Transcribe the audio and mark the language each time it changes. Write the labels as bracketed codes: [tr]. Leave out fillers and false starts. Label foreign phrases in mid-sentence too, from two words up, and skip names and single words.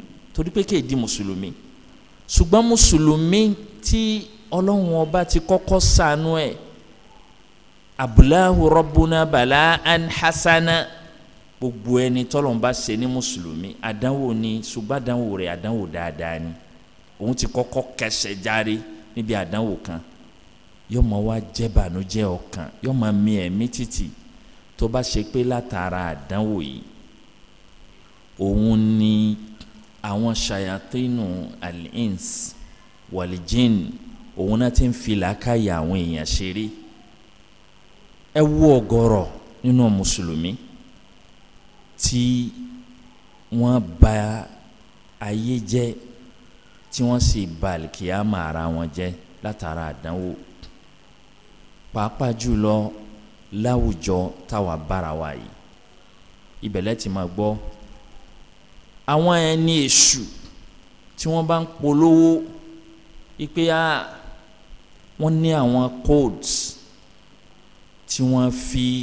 [yo] torí pé kéèdì mùsùlùmí ṣùgbọ́n mùsùlùmí tí Ọlọ́run ọba ti kọ́kọ́ ṣàánú ẹ̀ [ar] ابتلاه ربنا بلاء حسنا [yo] gbogbo ẹni tọ́lọ́run bá ṣe ní mùsùlùmí àdánwò ni ṣùgbọ́n àdánwò rẹ̀ àdánwò dáadáa ni òun ti kọ́kọ́ kẹsẹ̀ járe níbi àdánwò kan yóò máa wá jẹ́ bànújẹ́ ọkàn yóò máa mì ẹ̀mí títì tó bá ṣe pé látara àdánwò yìí òun ni àwọn ṣayatínú [ar] الإنس والجن [yo] òun náà ti ń fi làákàyè àwọn èèyàn ṣeré ẹ wo ọ̀gọ̀rọ̀ nínú mùsùlùmí tí wọ́n bà ayé jẹ́ tí wọ́n sì bà àlìkìyámà ara wọn jẹ́ látara àdánwò pàápàá jùlọ láwùjọ táwa bára wa yìí ibẹ̀lẹ̀ ti máa gbọ́ àwọn ẹni èṣù tí wọ́n bá ń polówó ipe wọ́n ní àwọn codes tí wọ́n fi